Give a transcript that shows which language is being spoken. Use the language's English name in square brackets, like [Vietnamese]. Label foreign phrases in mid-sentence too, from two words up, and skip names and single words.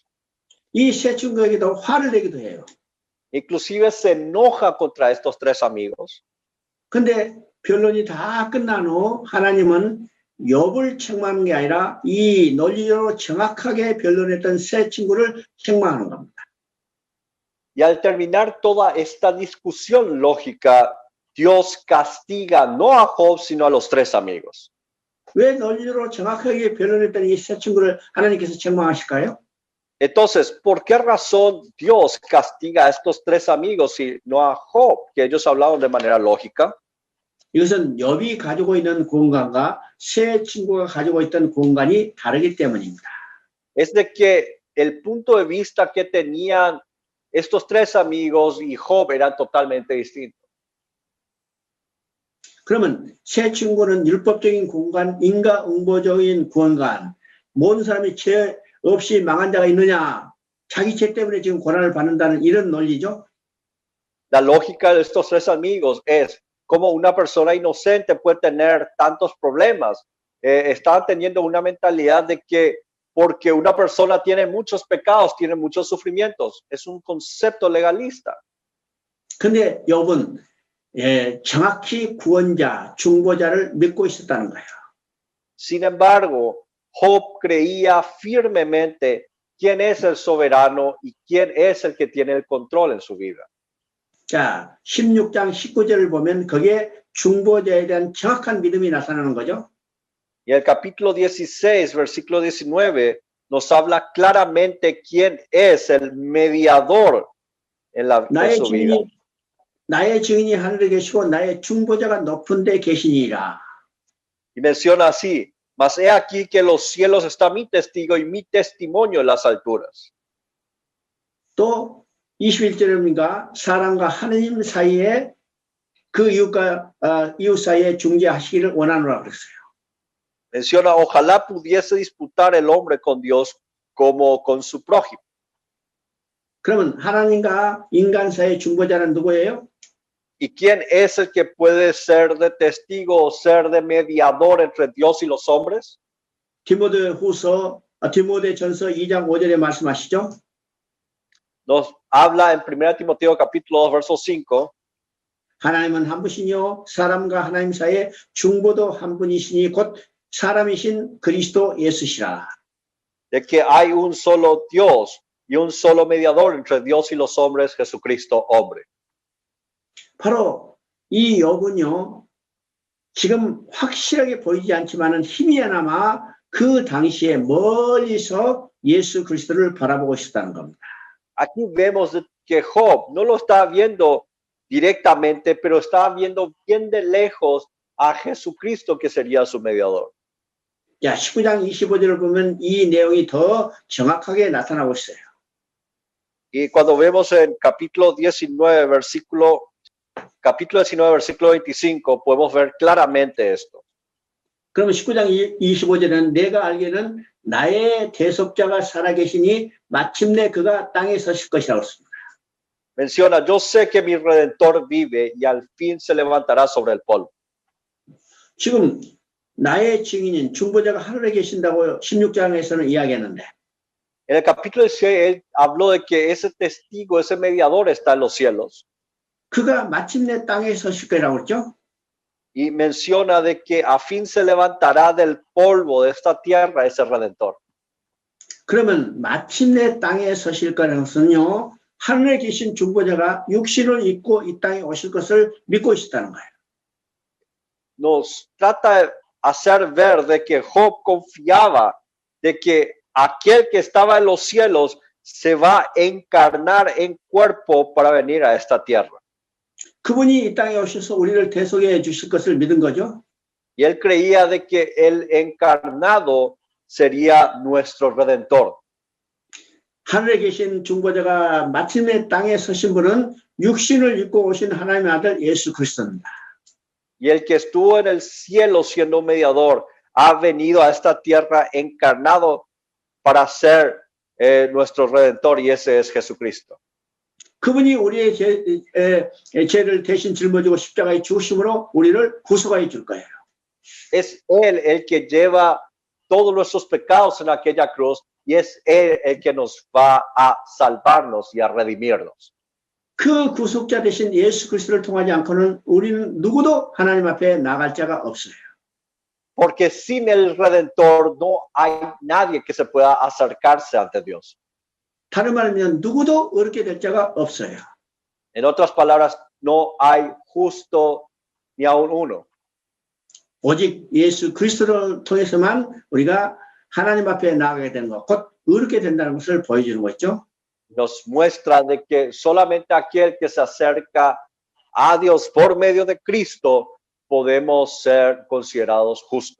[Korean] 이 세 친구에게도 화를 내기도 해요. [Spanish] inclusive se enoja contra estos tres amigos. [Korean] 근데 변론이 다 끝난 후 하나님은 욥을 책망하는 게 아니라 이 논리적으로 정확하게 변론했던 세 친구를 책망하는 겁니다. [Spanish] Y al terminar toda esta discusión lógica, Dios castiga no a Job, sino a los tres amigos. [Korean] 왜 논리적으로 정확하게 변론했던 이 세 친구를 하나님께서 책망하실까요? [Spanish] Entonces, ¿por qué razón Dios castiga a estos tres amigos y no a Job, que ellos hablaron de manera lógica? [Korean] 이것은 욥이 가지고 있는 공간과 세 친구가 가지고 있던 공간이 다르기 때문입니다. [Spanish] Es de que el punto de vista que tenían estos tres amigos y Job eran totalmente distintos. [Korean] 그러면 세 친구는 율법적인 공간, 인과응보적인 공간, 모든 사람이 죄 없이 망한 자가 있느냐, 자기 죄 때문에 지금 고난을 받는다는 이런 논리죠. [Spanish] La lógica de estos tres amigos es cómo una persona inocente puede tener tantos problemas. Estaban teniendo una mentalidad de que porque una persona tiene muchos pecados, tiene muchos sufrimientos. Es un concepto legalista. [Korean] 근데 욥은 정확히 구원자, 중보자를 믿고 있었다는 거예요. [Spanish] Sin embargo, Job creía firmemente quién es el soberano y quién es el que tiene el control en su vida. [Korean] 자, 16장 19절을 보면 거기에 중보자에 대한 정확한 믿음이 나타나는 거죠. [Spanish] Y el capítulo 16, versículo 19, nos habla claramente quién es el mediador en su vida. [Korean] 나의 증인이 하늘에 계시고 나의 중보자가 높은 데 계시니라. [Spanish] Y menciona así, mas he aquí que los cielos está mi testigo y mi testimonio en las alturas. [Korean] 또 21절입니다. 사람과 하느님 사이에 그 이웃 사이에 중재하시기를 원하노라 그랬어요. [Spanish] Menciona, ojalá pudiese disputar el hombre con Dios como con su prójimo. [Korean] 그러면 하나님과 인간 사이의 중보자는 누구예요? [Spanish] ¿Y quién es el que puede ser de testigo o ser de mediador entre Dios y los hombres? [Korean] 디모데전서 2장 5절에 말씀하시죠. [Spanish] Nos habla en 1 Timoteo capítulo 2 verso 5. [Korean] 하나님은 한 분이시요 사람과 하나님 사이에 중보도 한 분이시니 곧 사람이신 그리스도 예수시라. [Spanish] De que hay un solo Dios y un solo mediador entre Dios y los hombres, Jesucristo hombre. [Korean] 바로 이 욥은요, 지금 확실하게 보이지 않지만은 희미하나마 그 당시에 멀리서 예수 그리스도를 바라보고 있었다는 겁니다. [Spanish] Aquí vemos que Job no lo está viendo directamente, pero está viendo bien de lejos a Jesucristo, que sería su mediador. [Korean] 자, 19장 25절을 보면 이 내용이 더 정확하게 나타나고 있어요. [Spanish] Y cuando vemos en capítulo 19, versículo 25, podemos ver claramente esto. [Korean] 그러면 19장 25절은 내가 알기에는 나의 대속자가 살아계시니 마침내 그가 땅에 서실 것이라고 했습니다. [Spanish] Menciona, yo sé que mi Redentor vive y al fin se levantará sobre el polvo. [Korean] 지금 나의 증인인 중보자가 하늘에 계신다고 16장에서는 이야기했는데 [Spanish] En el capítulo 16, él habló de que ese testigo, ese mediador está en los cielos. [Korean] 그가 마침내 땅에 서실 거라고 했죠. [Spanish] Y menciona de que a fin se levantará del polvo de esta tierra ese Redentor. [Korean] 그러면 마침내 땅에 서실 거라는 것은요. 하늘에 계신 중보자가 육신을 입고 이 땅에 오실 것을 믿고 있었다는 거예요. [Spanish] Nos trata de hacer ver de que Job confiaba de que aquel que estaba en los cielos se va a encarnar en cuerpo para venir a esta tierra. [Korean] 그분이 이 땅에 오셔서 우리를 대속해 주실 것을 믿은 거죠. [Spanish] Y él creía de que el encarnado sería nuestro Redentor. [Korean] 하늘에 계신 중보자가 마침내 땅에 서신 분은 육신을 입고 오신 하나님의 아들 예수 그리스도입니다. [Spanish] Y el que estuvo en el cielo siendo mediador ha venido a esta tierra encarnado para ser nuestro Redentor, y ese es Jesucristo. [Korean] 그분이 우리의 죄를 대신 짊어지고 십자가에 죽으심으로 우리를 구속하여 줄 거예요. [Spanish] Es Él el que lleva todos nuestros pecados en aquella cruz y es Él el que nos va a salvarnos y a redimirnos. [Korean] 그 구속자 대신 예수 그리스도를 통하지 않고는 우리는 누구도 하나님 앞에 나갈 자가 없어요. [Spanish] Porque sin el Redentor no hay nadie que se pueda acercarse ante Dios. [Korean] 다른 말하면 누구도 어렵게 될 자가 없어요. [Spanish] En otras palabras, no hay justo ni aun uno. [Korean] 오직 예수 그리스도를 통해서만 우리가 하나님 앞에 나가게 되는 것, 곧 어렵게 된다는 것을 보여주는 거죠. [Spanish] Nos muestra de que solamente aquel que se acerca a Dios por medio de Cristo podemos ser considerados justos.